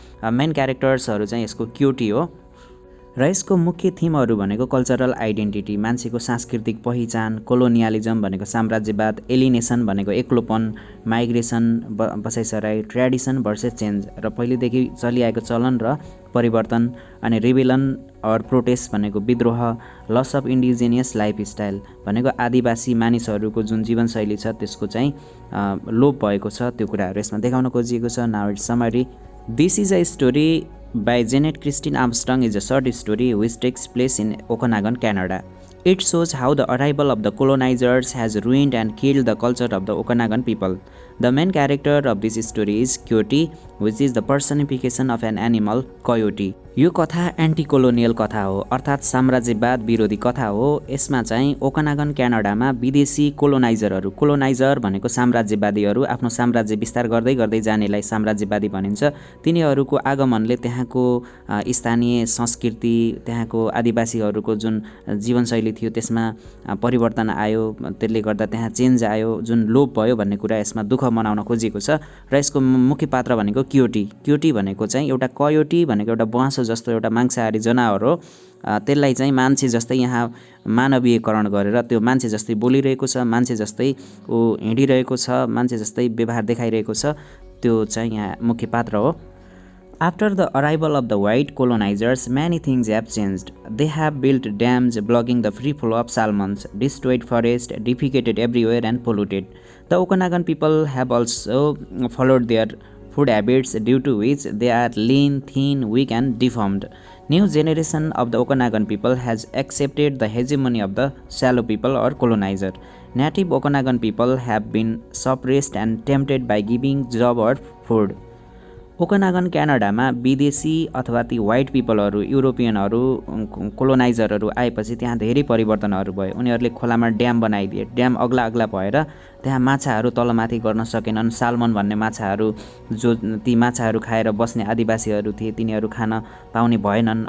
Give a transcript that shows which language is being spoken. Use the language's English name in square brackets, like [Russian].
[Nepali] Main क्यारेक्टर्सहरू चाहिँ यसको cutie हो र यसको मुख्य थिमहरू भनेको कल्चरल आइडेन्टिटी, मान्छेको सांस्कृतिक पहिचान, कोलोनियलिजम भनेको साम्राज्यवाद, एलिनेसन भनेको एक्लोपन, माइग्रेसन, बसाइसराई, [English] tradition versus change [Nepali] र पहिलेदेखि चलिआएको चलन र परिवर्तन, अनि [English] rebellion or protest [Nepali] भनेको विद्रोह, [English] loss of indigenous lifestyle [Nepali] भनेको आदिवासी मानिसहरूको जुन जीवनशैली छ त्यसको चाहिँ लोप भएको छ, त्यो कुराहरू यसमा देखाउन खोजिएको छ। [English] Now it's summary. This is a story by Janet Christine Armstrong is a short story which takes place in Okanagan, Canada. It shows how the arrival of the colonizers has ruined and killed the culture of the Okanagan people. The main character of this story is Coyote, which is the personification of an animal, coyote. [Nepali] यो कथा anti colonial कथा हो, अर्थात् साम्राज्यवाद विरोधी कथा हो। यसमा चाहिँ ओकनागन क्यानाडामा विदेशी कोलोनाइजरहरू, कोलोनाइजर भनेको साम्राज्यवादीहरू, आफ्नो साम्राज्य विस्तार गर्दै गर्दै जानेलाई साम्राज्यवादी भनिन्छ। तिनीहरूको आगमनले त्यहाँको स्थानीय संस्कृति, त्यहाँको आदिवासीहरूको जुन जीवनशैली थियो त्यसमा परिवर्तन आयो। त्यसले गर्दा त्यहाँ चेन्ज आयो, जुन लोप भयो भन्ने कुरा यसमा दुःख मनाउन खोजिएको छ। र यसको मुख्य पात्र भनेको क्योटी। क्योटी भनेको चाहिँ एउटा कयोटी भनेको एउटा ब्वाँसो जस्तो एउटा मांसाहारी जनावर हो। त्यसलाई चाहिँ मान्छे जस्तै यहाँ मानवीयकरण गरेर त्यो मान्छे जस्तै बोलिरहेको छ, मान्छे जस्तै ऊ हिँडिरहेको छ, मान्छे जस्तै व्यवहार देखाइरहेको छ। त्यो चाहिँ यहाँ मुख्य पात्र हो। [English] After the arrival of the white colonizers, many things have changed. They have built dams blocking the free flow of salmons, destroyed forests, defecated everywhere and polluted. The Okanagan people have also followed their food habits, due to which they are lean, thin, weak and deformed. New generation of the Okanagan people has accepted the hegemony of the shallow people or colonizer. Native Okanagan people have been suppressed and tempted by giving job or food. [Nepali] ओकनागन क्यानाडामा विदेशी अथवा ती white पिपलहरू युरोपियनहरू कोलोनाइजरहरू आएपछि त्यहाँ धेरै परिवर्तनहरू भयो। उनीहरूले खोलामा ड्याम बनाइदिए। ड्याम अग्ला अग्ला भएर त्यहाँ माछाहरू तलमाथि गर्न सकेनन्। साल्मन भन्ने माछाहरू जो ती माछाहरू खाएर बस्ने आदिवासीहरू थिए तिनीहरू खान पाउने भएनन्।